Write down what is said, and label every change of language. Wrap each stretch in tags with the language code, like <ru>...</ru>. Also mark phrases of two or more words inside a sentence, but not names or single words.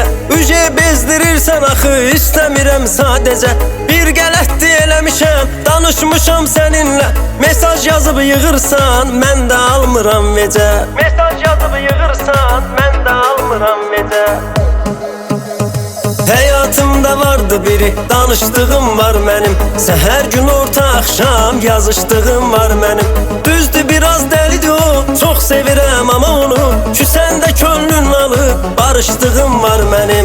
<az>Üce bezdirirsən axı, istəmirəm sadəcə. Bir qələtdi eləmişəm, danışmışam səninlə. Mesaj yazıb yığırsan, mən də almıram vecə. Mesaj yazıb yığırsan, mən də almıram vecə.</az> <tr>Hayatımda vardı biri, danıştığım var benim. Her gün orta akşam yazıştığım var benim. Düzdü biraz delidir o, çok sevirem ama onu. Küsen de könlün alı, barıştığım var benim.</tr>